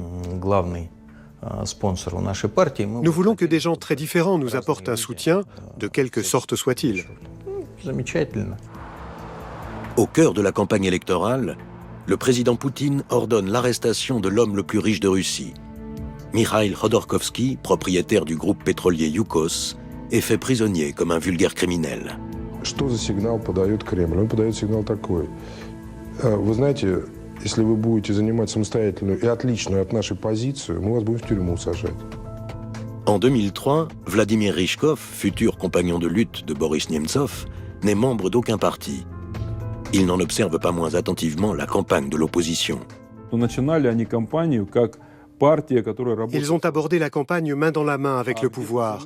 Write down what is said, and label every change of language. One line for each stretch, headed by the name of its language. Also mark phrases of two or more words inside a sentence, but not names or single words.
French: Nous voulons que des gens très différents nous apportent un soutien, de quelque sorte soit-il. Au cœur de la campagne électorale, le président Poutine ordonne l'arrestation de l'homme le plus riche de Russie. Mikhail Khodorkovsky, propriétaire du groupe pétrolier Yukos, est fait prisonnier comme un vulgaire criminel.
Russian: Что за сигнал подает Кремль? Он подает сигнал такой. Вы знаете, если вы будете занимать самостоятельную и отличную от нашей позицию, мы вас будем в тюрьму сажать.
French: En 2003, Vladimir Ryzhkov, futur compagnon de lutte de Boris Nemtsov, n'est membre d'aucun parti. Il n'en observe pas moins attentivement la campagne de l'opposition. Ils ont abordé la campagne main dans la main avec le pouvoir.